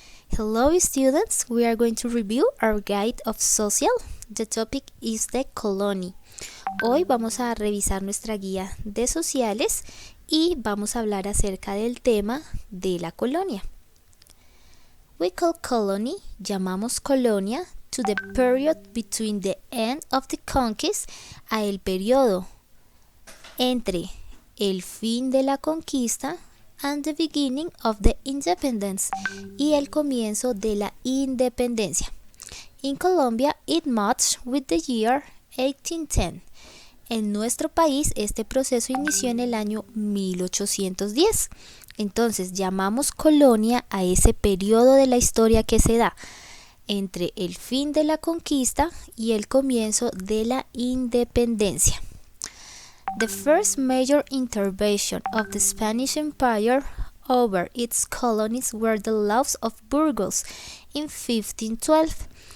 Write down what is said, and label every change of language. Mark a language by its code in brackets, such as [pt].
[en] Hello students, we are going to review our guide of social. The topic is the colony. [es] Hoy vamos a revisar nuestra guía de sociales y vamos a hablar acerca del tema de la colonia. [en] We call colony, [es] llamamos colonia, [en] to the period between the end of the conquest, [es] a el periodo entre el fin de la conquista [en] and the beginning of the independence, [es] y el comienzo de la independencia. [en] In Colombia, it matched with the year 1810. [es] En nuestro país, este proceso inició en el año 1810. Entonces, llamamos colonia a ese periodo de la historia que se da entre el fin de la conquista y el comienzo de la independencia. [en] The first major intervention of the Spanish Empire over its colonies were the laws of Burgos in 1512.